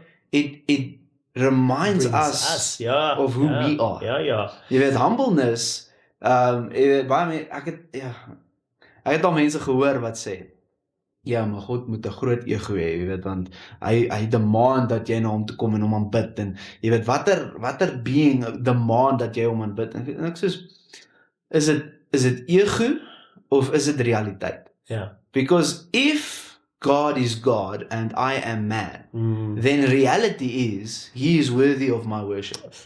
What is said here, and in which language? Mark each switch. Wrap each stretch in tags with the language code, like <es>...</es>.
<en>It reminds us of who we are.</en> <af>Jy weet, humbleness, ek het al mense gehoor wat sê, maar God moet 'n groot ego hê, jy weet, want hy demand dat jy na hom toe kom en hom aanbid, en jy weet, watter being demand dat jy hom aanbid, en ek soos, is dit ego, of is dit realiteit?</af> <en>Because if God is God and I am man, then reality is, he is worthy of my worship.</en>